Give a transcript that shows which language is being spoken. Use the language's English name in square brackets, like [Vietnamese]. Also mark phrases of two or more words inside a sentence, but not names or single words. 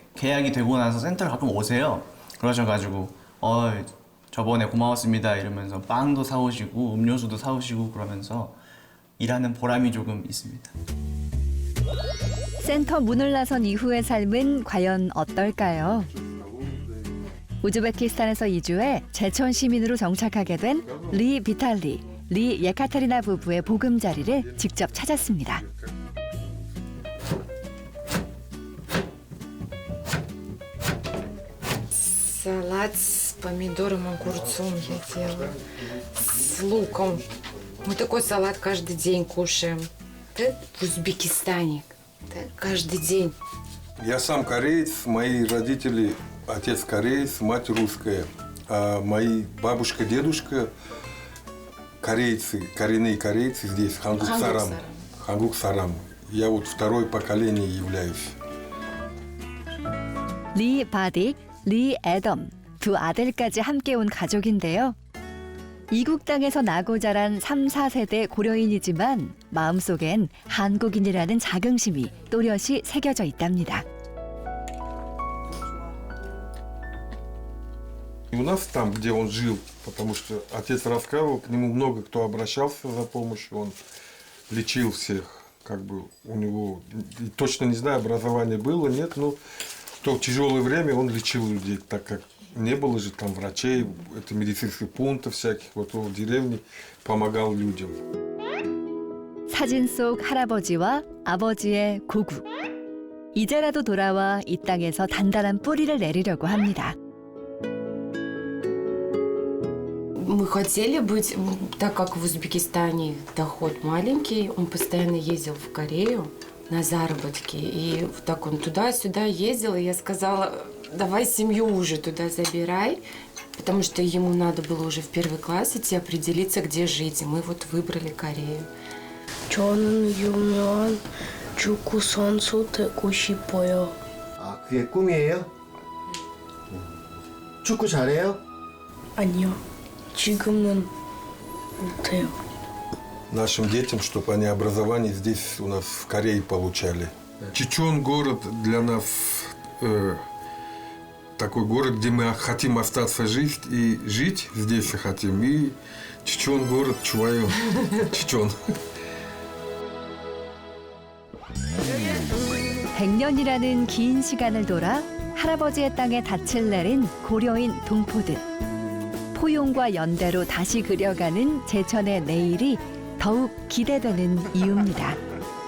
[Korean] 계약이 되고 나서 센터를 가끔 오세요. 그러셔가지고 저번에 고마웠습니다 이러면서 빵도 사오시고 음료수도 사오시고 그러면서 일하는 보람이 조금 있습니다. 센터 문을 나선 이후의 삶은 과연 어떨까요? 우즈베키스탄에서 이주해 제천 시민으로 정착하게 된 리 비탈리, 리 예카테리나 부부의 보금자리를 직접 찾았습니다. [Russian] Салат с помидором, огурцом я делаю, с луком. Мы такой салат каждый день кушаем. Да, в Узбекистане. Да, каждый день. Я сам кореец, мои родители, отец кореец, мать русская. А мои бабушка, дедушка корейцы, коренные корейцы здесь, [Korean] 한국 사람. 한국 사람. [Russian] Я вот второе поколение являюсь. [Korean] 리 바딕, 리 애덤 두 아들까지 함께 온 가족인데요. 이국 땅에서 나고 자란 3, 4세대 고려인이지만 마음속엔 한국인이라는 자긍심이 또렷이 새겨져 있답니다. [Russian] У нас там, где он жил, потому что отец рассказывал, к нему много кто обращался за помощью, он лечил всех, как бы у него, точно не знаю, образование было, нет, но в то тяжелое время он лечил людей, так как не было же там врачей, это медицинских пунктов всяких, вот он в деревне помогал людям. [Korean] 사진 속 할아버지와 아버지의 고국. 이제라도 돌아와 이 땅에서 단단한 뿌리를 내리려고 합니다. [Russian] Мы хотели быть, так как в Узбекистане доход маленький, он постоянно ездил в Корею на заработки. И так он туда-сюда ездил, и я сказала, давай семью уже туда забирай, потому что ему надо было уже в 1 класс идти определиться, где жить. И мы вот выбрали Корею. [Korean] 저는 유명한 축구 선수 되고 싶어요. 아, 그게 꿈이에요? 축구 잘해요? 아니요. 지금은 못해요. [Russian] Нашим детям, чтобы они образование здесь у нас в Корее получали. Чечен город для нас такой город, где мы хотим остаться жить и жить здесь хотим. И Чечен город Чуваю, Чечен. [Korean] 100년이라는 긴 시간을 돌아 할아버지의 땅에 닻을 내린 고려인 동포들. 포용과 연대로 다시 그려가는 제천의 내일이 더욱 기대되는 이유입니다.